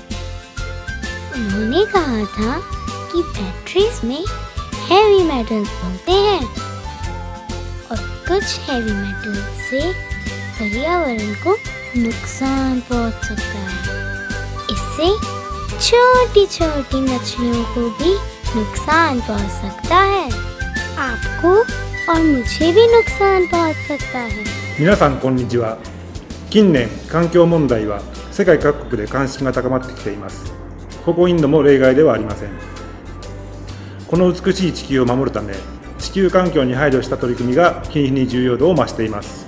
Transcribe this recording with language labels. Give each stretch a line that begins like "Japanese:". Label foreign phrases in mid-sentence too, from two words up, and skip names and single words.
Hindi: उन्होंने कहा था कि बैटरीज में
English: heavy metals
Hindi: होते हैं और कुछ
English: heavy metals
Hindi: से पर्यावरण को नुकसान पहुंच सकता है। इससे छोटी छोटी मछलियों को भी नुकसान पहुंच सकता है। आपको और मुझे भी नुकसान पहुंच सकता है।
Japanese: 皆さんこんにちは。近年環境問題は世界各国で関心が高まってきています。ここインドも例外ではありません。この美しい地球を守るため、地球環境に配慮した取り組みが日に日に重要度を増しています。